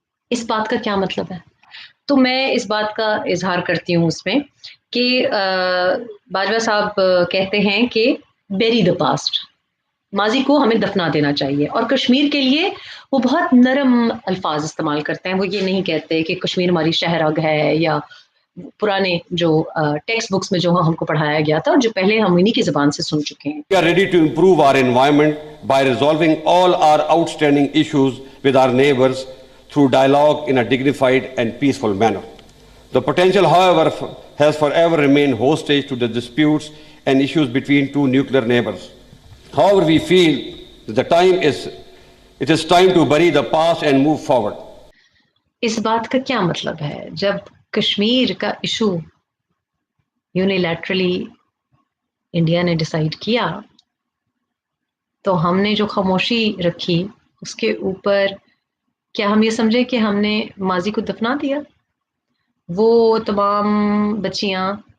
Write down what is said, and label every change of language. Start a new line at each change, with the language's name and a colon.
Urdu: اس بات کا کیا مطلب ہے؟ تو میں اس بات کا اظہار کرتی ہوں اس میں کہ باجوہ صاحب کہتے ہیں کہ بیری دا پاسٹ، ماضی کو ہمیں دفنا دینا چاہیے. اور کشمیر کے لیے وہ بہت نرم الفاظ استعمال کرتے ہیں. وہ یہ نہیں کہتے کہ کشمیر ہماری شہرگ ہے، یا پرانے جو ٹیکسٹ بکس میں جو ہم کو پڑھایا گیا تھا اور جو پہلے ہم انہی کی زبان سے سن چکے ہیں.
English: We are ready to improve our environment by resolving all our outstanding issues with our neighbors through dialogue in a dignified and peaceful manner. The potential, however, has forever remained hostage to the disputes and issues between two nuclear neighbors. However, we feel that it is time to bury the past and move forward.
Urdu: اس بات کا کیا مطلب ہے؟ جب کشمیر کا issue unilaterally India نے decide کیا تو ہم نے جو خاموشی رکھی اس کے اوپر کیا ہم یہ سمجھے کہ ہم نے ماضی کو دفنا دیا؟ وہ تمام بچیاں